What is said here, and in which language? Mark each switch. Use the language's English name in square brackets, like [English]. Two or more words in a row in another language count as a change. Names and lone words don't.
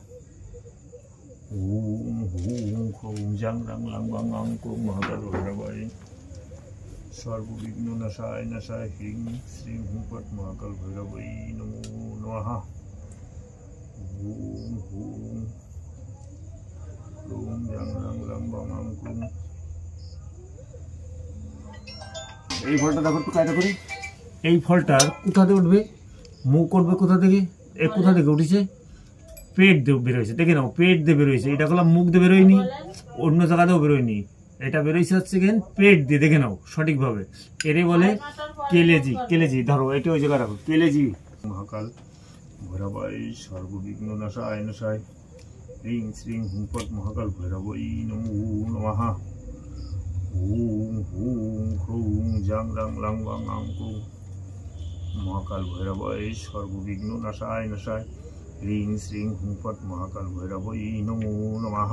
[Sanskrit] ওম হুং খুং জাং রাং লাং বাং আং ক্রুং মহাকাল ভৈরবাই সর্ববিঘ্ন নাশায় নাশায় হ্রিং শ্রীং হুং ফট মহাকাল ভৈরবাই নমো নমঃ। ওম হুং খুং জাং রাং লাং বাং আং ক্রুং। [Bangla] এই ফলটা দেখো একটু কায়দা করি। এই ফলটার কোথা থেকে উঠবে, মুখ করবে কোথা থেকে, এ কোথা থেকে উঠেছে, পেট দিয়ে বেরোয়েছে। দেখে নাও, পেট দিয়ে বেরোয়েছে। এটা করলাম মুখ দিয়ে বেরোয়নি, অন্য জায়গাতেও বেরোয়নি। এটা বেরোইছে হচ্ছে কেন পেট দিয়ে। দেখে নাও সঠিকভাবে। এরে বলে কেলেজি। কেলেজি ধরো, এটা ওই জায়গায় রাখো, কেলেজি। [Sanskrit] মহাকাল ভৈরবাই সর্ববিঘ্ন নাশায় নাশায় হ্রিং শ্রীং হুং ফট মহাকাল ভৈরবাই নমো নমঃ। ওম হুং খুং জাং রাং লাং বাং আং ক্রুং মহাকাল ভৈরবাই সর্ববিঘ্ন নাশায় নাশায় হ্রিং শ্রীং হুং ফট মহাকাল ভৈরবাই নমো নমঃ।